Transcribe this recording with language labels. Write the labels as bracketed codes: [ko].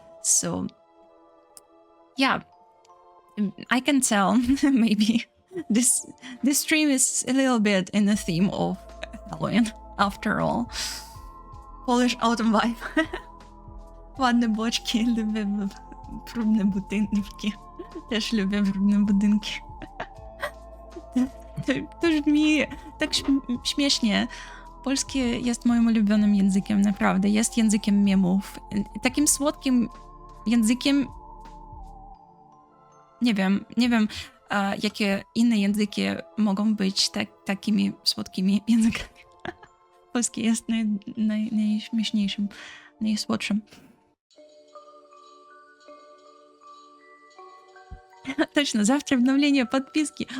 [en] So yeah, I can tell maybe this stream is a little bit in the theme of Halloween after all. Polish autumn vibe. [pl] Ładne boczki, lubię brudne budynki. Też lubię brudne budynki. To brzmi tak śmiesznie. Polski jest moim ulubionym językiem, naprawdę. Jest językiem memów. Takim słodkim językiem. Nie wiem, jakie inne języki mogą być takimi słodkimi językami. Polski jest najśmieszniejszym, najsłodszym. [ru] Точно, завтра обновление подписки.